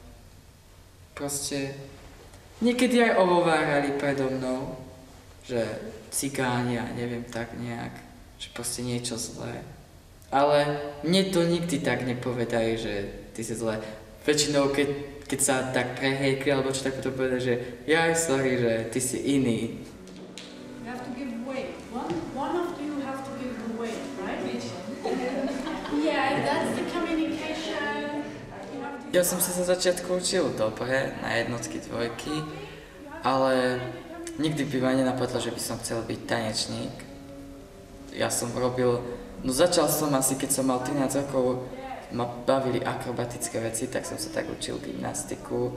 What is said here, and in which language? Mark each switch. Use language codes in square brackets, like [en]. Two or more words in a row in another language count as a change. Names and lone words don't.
[sk] Proste niekedy aj ohovárali predo mnou, že cigáni a neviem tak nejak, že proste niečo zlé. Ale mne to nikdy tak nepovedajú, že ty si zlé. Väčšinou, keď sa tak prehejkli, alebo čo tak to povedať, že jaj, sorry, že ty si iný. [en] You have to give way. One of you have to give the way, right? Yeah, that's the communication. [sk] Ja som sa za začiatku učil dobre, na jednotky, dvojky, ale nikdy by ma nenapadlo, že by som chcel byť tanečník. Ja som začal som asi, keď som mal 13 rokov, ma bavili akrobatické veci, tak som sa tak učil gymnastiku.